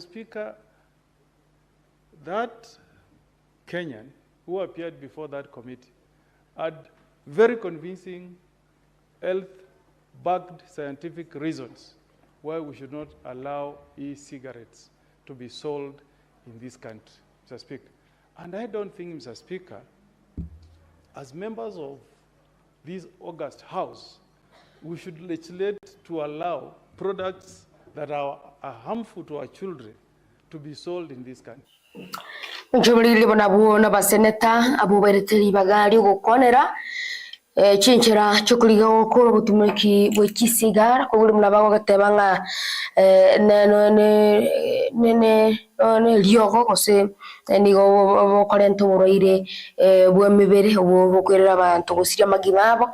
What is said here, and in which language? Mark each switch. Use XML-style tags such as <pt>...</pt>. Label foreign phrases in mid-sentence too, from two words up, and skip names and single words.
<en>Speaker, that Kenyan who appeared before that committee had very convincing health-backed scientific reasons why we should not allow e-cigarettes to be sold in this country, Mr. Speaker. And I don't think, Mr. Speaker, as members of this august House, we should legislate to allow products that are harmful to our children to be sold in this country.</en> <guz>Njubili bonabu na baseneta abo bereteri bagali gukonera chinchira chukuliga okoro butumiki bwekisigara ko buli mulabago gatebanga ne lioko kose nigo bokorento buroire bwemibere obukwirira abantu gusira magimabo</guz>